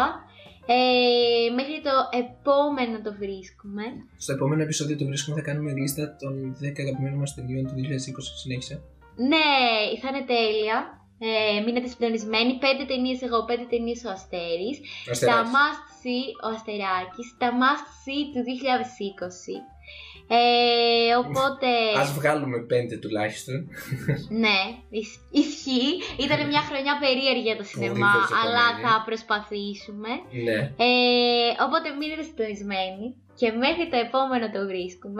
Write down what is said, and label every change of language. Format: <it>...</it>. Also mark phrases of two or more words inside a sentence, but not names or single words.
<el>Μέχρι το επόμενο το βρίσκουμε. Στο επόμενο επεισόδιο το βρίσκουμε, θα κάνουμε λίστα των 10 αγαπημένων μας ταινιών του 2020. Συνέχισε. Ναι, θα είναι τέλεια. Μείνετε συντονισμένοι. 5 ταινίες εγώ, 5 ταινίες ο Αστέρης. Τα</el> <en>must see,</en> <el>ο Αστεράκης. Τα</el> <en>must see</en> <el>του 2020. Οπότε... Ας βγάλουμε 5 τουλάχιστον. Ναι, ισχύει. Ήταν μια χρονιά περίεργη για το σινεμά, αλλά θα προσπαθήσουμε. Ναι. Οπότε μείνετε συντονισμένοι και μέχρι το επόμενο το βρίσκουμε.</el>